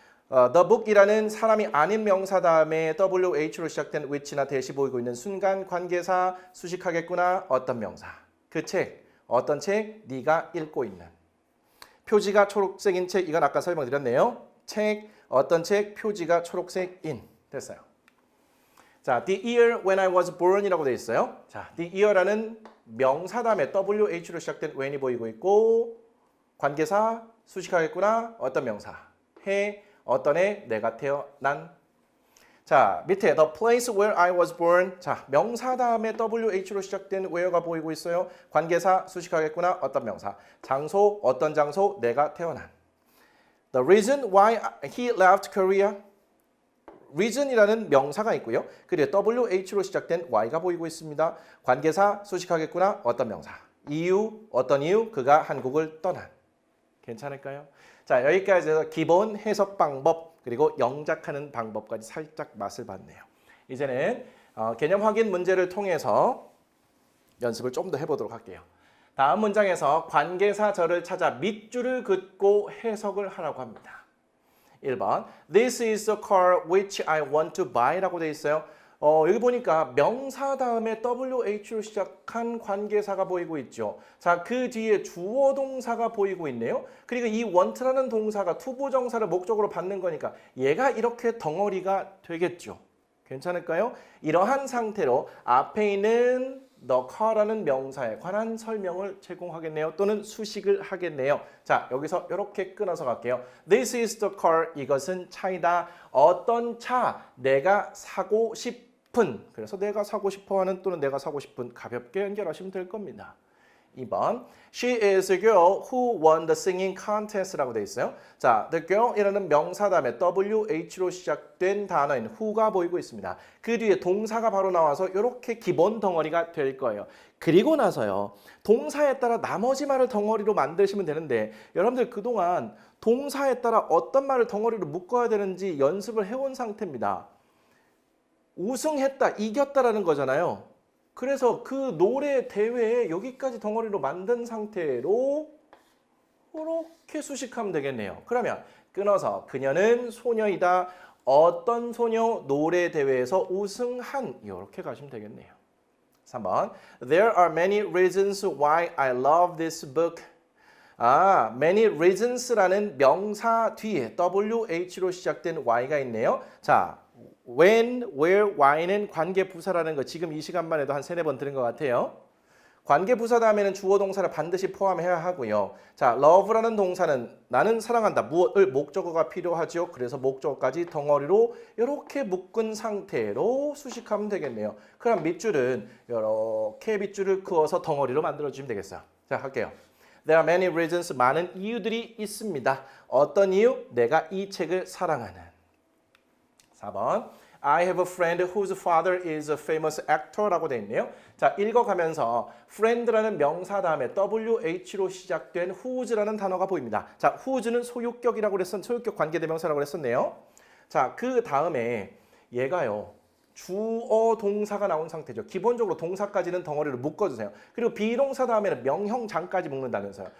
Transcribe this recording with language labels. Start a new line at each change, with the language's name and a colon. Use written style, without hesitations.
Korean: The book이라는 사람이 아닌 명사 다음에 WH로 시작된 which나 대시 보이고 있는 순간 관계사 수식하겠구나. 어떤 명사. 그 책, 어떤 책? 네가 읽고 있는. 표지가 초록색인 책, 이건 아까 설명드렸네요. 책, 어떤 책? 표지가 초록색인. 됐어요.
English: 자, the year when I was born
Korean: 이라고 되어 있어요. 자, the year라는 명사 다음에 WH로 시작된 when이 보이고 있고 관계사 수식하겠구나. 어떤 명사. 해, 어떤 해, 내가 태어난. 자, 밑에
English: the place where I was born.
Korean: 자, 명사 다음에 WH로 시작된 where가 보이고 있어요. 관계사 수식하겠구나. 어떤 명사. 장소, 어떤 장소, 내가 태어난.
English: The reason why he left Korea.
Korean: reason이라는 명사가 있고요. 그리고 WH로 시작된 Y가 보이고 있습니다. 관계사 수식하겠구나. 어떤 명사. 이유, 어떤 이유? 그가 한국을 떠난. 괜찮을까요? 자, 여기까지 해서 기본 해석 방법 그리고 영작하는 방법까지 살짝 맛을 봤네요. 이제는 개념 확인 문제를 통해서 연습을 좀 더 해보도록 할게요. 다음 문장에서 관계사절을 찾아 밑줄을 긋고 해석을 하라고 합니다.
English: 1번 This is the car which I want to buy
Korean: 라고 되어 있어요. 여기 보니까 명사 다음에 WH로 시작한 관계사가 보이고 있죠. 자, 그 뒤에 주어 동사가 보이고 있네요. 그리고 이 want라는 동사가 투부정사를 목적으로 받는 거니까 얘가 이렇게 덩어리가 되겠죠. 괜찮을까요? 이러한 상태로 앞에 있는 the car라는 명사에 관한 설명을 제공하겠네요. 또는 수식을 하겠네요. 자, 여기서 이렇게 끊어서 갈게요.
English: This is the car.
Korean: 이것은 차이다. 어떤 차? 내가 사고 싶은. 그래서 내가 사고 싶어하는 또는 내가 사고 싶은 가볍게 연결하시면 될 겁니다.
English: 2번 She is a girl who won the singing contest
Korean: 라고 되어 있어요. 자, the girl이라는 명사 다음에 WH로 시작된 단어인 who가 보이고 있습니다. 그 뒤에 동사가 바로 나와서 이렇게 기본 덩어리가 될 거예요. 그리고 나서요. 동사에 따라 나머지 말을 덩어리로 만드시면 되는데 여러분들 그동안 동사에 따라 어떤 말을 덩어리로 묶어야 되는지 연습을 해온 상태입니다. 우승했다, 이겼다라는 거잖아요. 그래서 그 노래 대회에 여기까지 덩어리로 만든 상태로 이렇게 수식하면 되겠네요. 그러면 끊어서 그녀는 소녀이다. 어떤 소녀? 노래 대회에서 우승한. 이렇게 가시면 되겠네요.
English: 3번 There are many reasons why I love this book.
Korean: many reasons라는 명사 뒤에 WH로 시작된 Y가 있네요. 자, when, where, why는 관계부사라는 거 지금 이 시간만 해도 한 3-4번 들은 것 같아요. 관계부사 다음에는 주어 동사를 반드시 포함해야 하고요. 자, love라는 동사는 나는 사랑한다. 무엇을 목적어가 필요하죠. 그래서 목적어까지 덩어리로 이렇게 묶은 상태로 수식하면 되겠네요. 그럼 밑줄은 이렇게 밑줄을 그어서 덩어리로 만들어주시면 되겠어요. 자, 할게요.
English: There are many reasons.
Korean: 많은 이유들이 있습니다. 어떤 이유? 내가 이 책을 사랑하는. 4번
English: I have a friend whose father is a famous actor
Korean: 라고 돼 있네요. 자, 읽어가면서 friend라는 명사 다음에 WH로 시작된 whose라는 단어가 보입니다. 자, whose는 소유격이라고 소유격 관계대명사라고 그랬었네요. 자, 그 다음에 얘가요. 주어 동사가 나온 상태죠. 기본적으로 동사까지는 덩어리를 묶어주세요. 그리고 비동사 다음에는 명형장까지 묶는다면서요.